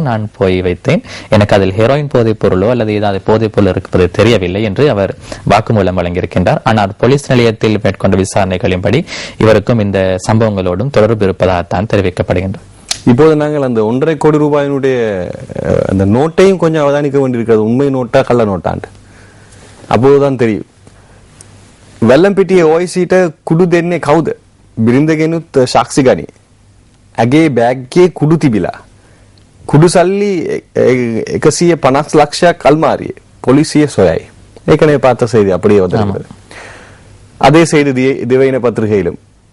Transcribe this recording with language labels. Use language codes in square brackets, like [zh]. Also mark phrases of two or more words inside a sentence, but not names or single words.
[ta] நான் போய் வைத்தேன், எனக்கு அதில் ஹெரோயின் போதைப் பொருளோ அல்லது ஏதாவது போதைப் பொருள் இருப்பது தெரியவில்லை என்று அவர் வாக்குமூலம் வழங்கியிருக்கின்றார். ஆனால் போலீஸ் நிலையத்தில் மேற்கொண்ட விசாரணைகளின்படி இவருக்கும் இந்த சம்பவங்களோடும் தொடர்பு இருப்பதாகத்தான் தெரிவிக்கப்படுகின்றது. இப்போது நாங்கள் அந்த 1.5 கோடி ரூபாயினுடைய அந்த நோட்டையும் கொஞ்சம் அவதானிக்க வேண்டியிருக்கிறது. உண்மை நோட்டா கள்ள நோட்டாண்டு அப்போதுதான் தெரியும். [si] වෙල්ලම්පිටියේ OICට කුඩු දෙන්නේ කවුද? බිරිඳගෙනුත් සාක්ෂි ගනි. ඇගේ බෑග්ගේ කුඩු තිබිලා. කුඩු සල්ලි 150 ලක්ෂයක් අල්මාරියේ. පොලිසිය සොයයි. [ta] ஏற்கனவே பார்த்த செய்தி அப்படியே வந்திருக்கிறது. அதே செய்தி திவையின பத்திரிகையிலும்